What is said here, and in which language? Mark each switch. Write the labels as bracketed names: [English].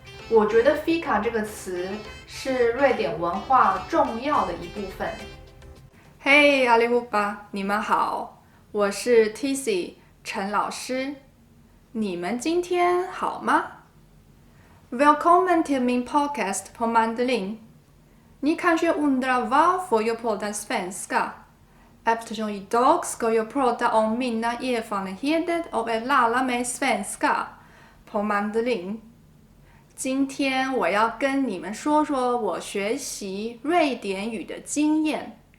[Chinese] 我觉得 fika 这个词是瑞典文化重要的一部分。嘿，阿里乌巴，你们好，我是 Tizzy 陈老师，你们今天好吗？ [Swedish] Välkommen till min podcast på Mandarin. Ni kanske undrar varför jag pratar svenska? Eftersom idag ska jag prata om mina erfarenheter av att lära mig svenska på Mandarin. [Chinese] 今天我要跟你们说说我学习瑞典语的经验。